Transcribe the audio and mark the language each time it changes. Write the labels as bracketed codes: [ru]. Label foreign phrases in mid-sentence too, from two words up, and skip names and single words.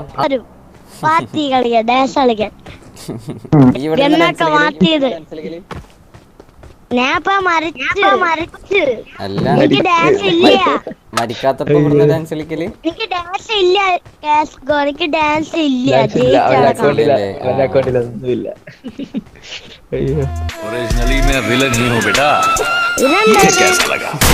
[ml] പാർട്ടി കളിക്കാൻ. ഡാൻസ് കളിക്കാൻ. എന്നൊക്കെ മാറ്റിയത് ഞാൻ മരിച്ചു. എനിക്ക് ഡാൻസ് ഇല്ല. മരിക്കാത്തപ്പോ ഡാൻസ് കളിക്കല്. എനിക്ക് ഡാൻസ് ഇല്ല. എനിക്ക് ഡാൻസ് ഇല്ല. [hi] ओरिजिनली मैं विलन नहीं हूँ बेटा. ये कैसा लगा?